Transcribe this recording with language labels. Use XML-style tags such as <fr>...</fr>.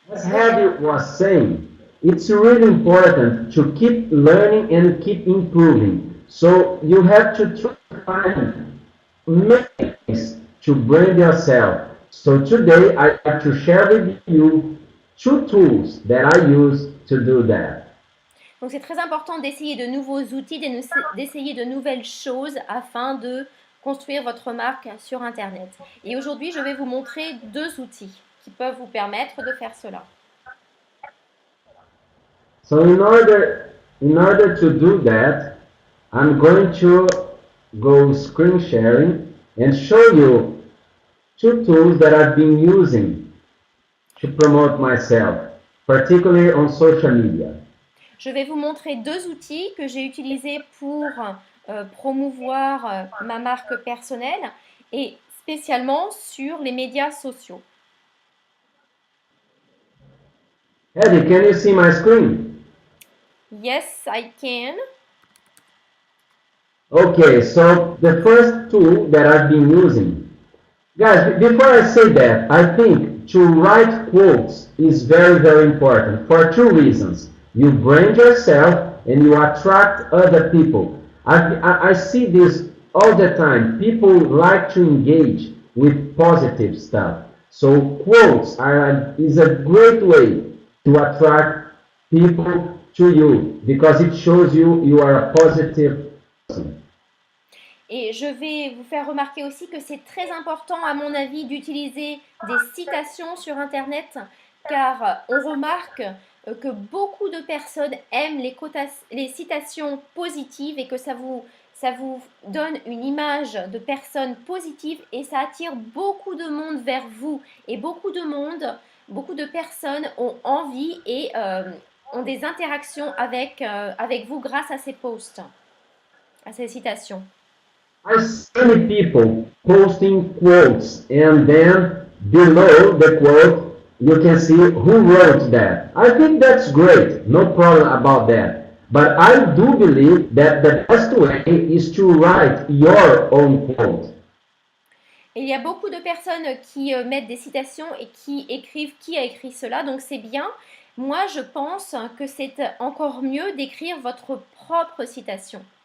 <en>As Heidi was saying, it's really important to keep learning and keep improving. So you have to try to find many ways to brand yourself. So today I like to share with you 2 tools that I use to do that.</en> <fr>Donc c'est très important d'essayer de nouveaux outils, d'essayer de nouvelles choses afin de construire votre marque sur Internet. Et aujourd'hui, je vais vous montrer 2 outils qui peuvent vous permettre de faire cela.</fr> <en>So in order to do that, I'm going to go screen sharing and show you 2 tools that I've been using to promote myself, particularly on social media.</en> <fr>Je vais vous montrer 2 outils que j'ai utilisés pour promouvoir ma marque personnelle et spécialement sur les médias sociaux.</fr> <en>Eddie, can you see my screen? Yes, I can. Okay, so the first tool that I've been using. Guys, before I say that, I think to write quotes is very important for 2 reasons. You brand yourself and you attract other people. I see this all the time. People like to engage with positive stuff. So quotes is a great way to attract people to you because it shows you are a positive person.</en> <fr>Et je vais vous faire remarquer aussi que c'est très important, à mon avis, d'utiliser des citations sur Internet, car on remarque que beaucoup de personnes aiment les citations positives et que ça ça vous donne une image de personne positive et ça attire beaucoup de monde vers vous. Et beaucoup de personnes ont envie et ont des interactions avec vous grâce à ces posts, à ces citations.</fr> <en>I see many people posting quotes, and then below the quote, you can see who wrote that. I think that's great, no problem about that. But I do believe that the best way is to write your own quote.</en> <fr>Et il y a beaucoup de personnes qui mettent des citations et qui écrivent qui a écrit cela, donc c'est bien. Moi, je pense que c'est encore mieux d'écrire votre propre citation.</fr>